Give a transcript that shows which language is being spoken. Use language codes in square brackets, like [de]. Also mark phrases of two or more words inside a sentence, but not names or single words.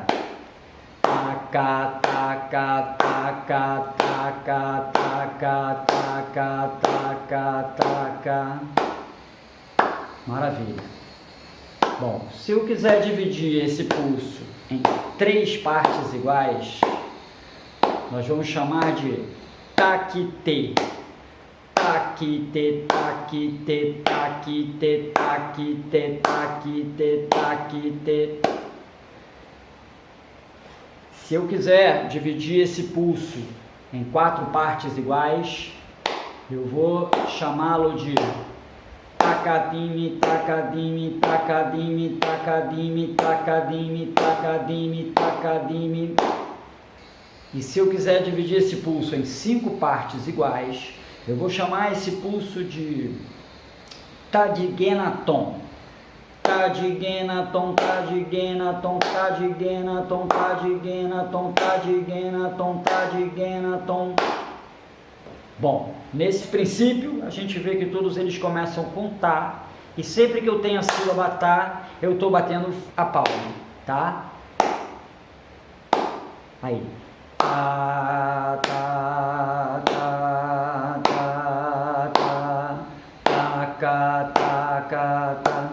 [pt] Taca, taca, taca, taca, taca, taca, taca, taca. Maravilha. Bom, se eu quiser dividir esse pulso em três partes iguais, nós vamos chamar de taquite. Taquite, taquite, taquite, taquite, taquite, taquite. Se eu quiser dividir esse pulso em quatro partes iguais, eu vou chamá-lo de tacadime, tacadime, tacadime, tacadime, tacadime, tacadime, tacadime. E se eu quiser dividir esse pulso em cinco partes iguais, eu vou chamar esse pulso de tadigenaton. tadigena, tom, tadigena, tom, tadigena, tom, tadigena, tom, tadigena, tom, tadigena, tom. Bom, nesse princípio a gente vê que todos eles começam com tá, e sempre que eu tenho a sílaba tá, eu estou batendo a palma, tá? Aí. Tá, tá, tá, tá, tá, tá, tá, tá, tá.